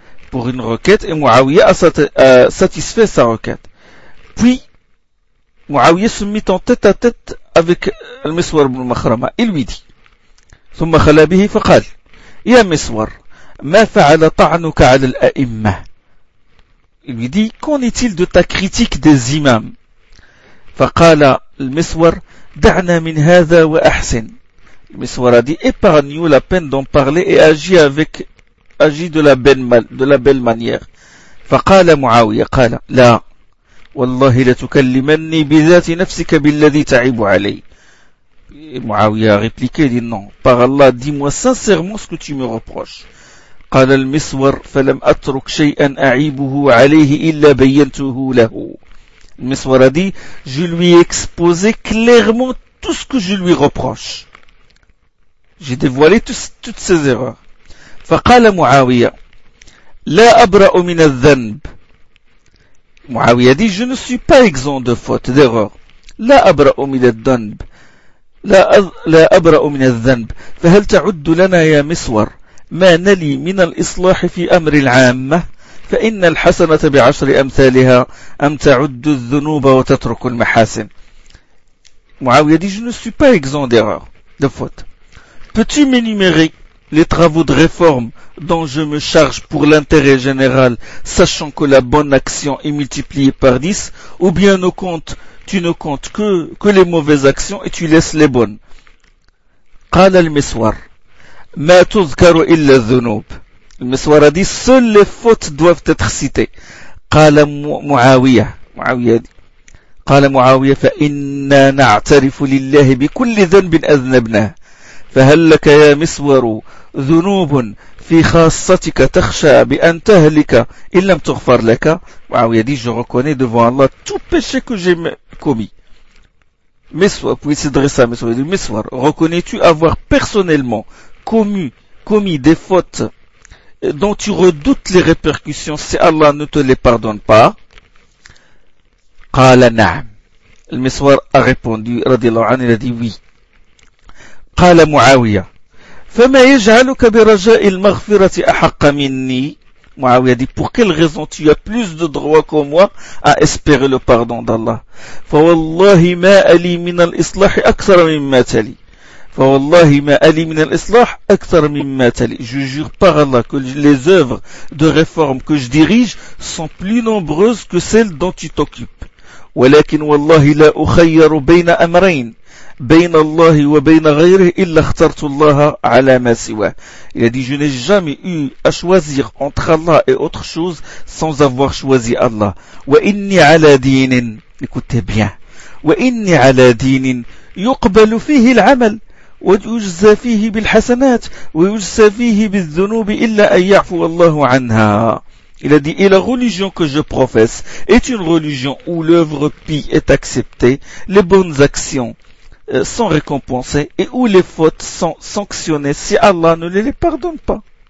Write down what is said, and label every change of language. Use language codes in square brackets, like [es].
[fr] Pour une requête, et Muawiyah a satisfait sa requête. Puis, Muawiyah se mit en tête à tête avec Al-Miswar ibn Makhrama. Il lui dit, [ar] ثُمَّ خَلَى بِهِ فَقَالَ يَا مِسْوَرْ مَا فَعَلَ طَعْنُكَ عَلَى الْأَئِمَّةِ. [fr] Il lui dit, qu'en est-il de ta critique des imams? [ar] فَقَالَ Al-Miswar دَعْنَا مِنْ هَذَا وَأَحْسِنْ. [fr] Al-Miswar a dit, épargne-nous la peine d'en parler et agis de la belle manière. [ar] فَقَالَ مُعَاوِيَ قَالَ لَا والله لتكلمني بذات نفسك بالذي تعيب علي. [fr] معاوية répliqué dit non, par Allah, dis-moi sincèrement ce que tu me reproches. [ar] قال المسور فلم أترك شيئا أعيبه عليه إلا بينته له. [fr] المسور a dit, je lui ai exposé clairement tout ce que je lui reproche. J'ai dévoilé toutes ces erreurs. [ar] فقال معاوية لا أبرأ من الذنب. [fr] معاوية dit je ne suis pas exempt de faute, d'erreur. [ar] لا أبرأ من الذنب. لا أبرأ من الذنب. فهل تعد لنا يا مسور ما نلي من الإصلاح في أمر العامة فإن الحسنة بعشر أمثالها أم تعد الذنوب وتترك المحاسن. [fr] معاوية dit je ne suis pas exempt d'erreur, de faute. Peux-tu m'énumérer les travaux de réforme dont je me charge pour l'intérêt général, sachant que la bonne action est multipliée par 10, ou bien tu ne comptes que les mauvaises actions et tu laisses les bonnes. [ar] قال المسور ما تذكر إلا الذنوب. [fr] Le Meswar a dit seules les fautes doivent être citées. [ar] قال معاوية. معاوية dit قال معاوية فإنا نعترف لله بكل ذنب أذنبناه. فهل لك يا مسور ذنوب في خاصتك تخشى بأن تهلك إن لم تغفر لك. [fr] معاوية dit je reconnais devant Allah tout péché que j'ai commis. مسور puis s'adresse à مسور dit مسور reconnais-tu avoir personnellement commis des fautes dont tu redoutes les répercussions si Allah ne te les pardonne pas. [ar] قال نعم. [fr] المسور a répondu [ar] رضي الله عنه [fr] il a dit oui. [ar] قال معاوية فما يجعلك برجاء المغفرة أحق مني. [fr] معاوية dit pour quelle raison tu as plus de droit que moi à espérer le pardon d'Allah. [ar] فوالله ما ألي من الإصلاح أكثر مما تلي. فوالله ما ألي من الإصلاح أكثر مما تلي. [fr] Je jure par Allah que les œuvres de réforme que je dirige sont plus nombreuses que celles dont tu t'occupes. [ar] ولكن والله لا أخير بين أمرين بين الله وبين غيره إلا اخترت الله على ما سواه. [fr] Il a dit je n'ai jamais eu à choisir entre Allah et autre chose sans avoir choisi Allah. [ar] وإني على دين. [fr] Écoutez bien. [ar] وإني على دين يقبل فيه العمل ويجزى فيه بالحسنات ويجزى فيه بالذنوب إلا أن يعفو الله عنها. [fr] Il a dit, et la religion que je professe est une religion où l'œuvre pie est acceptée, les bonnes actions sont récompensées et où les fautes sont sanctionnées si Allah ne les pardonne pas.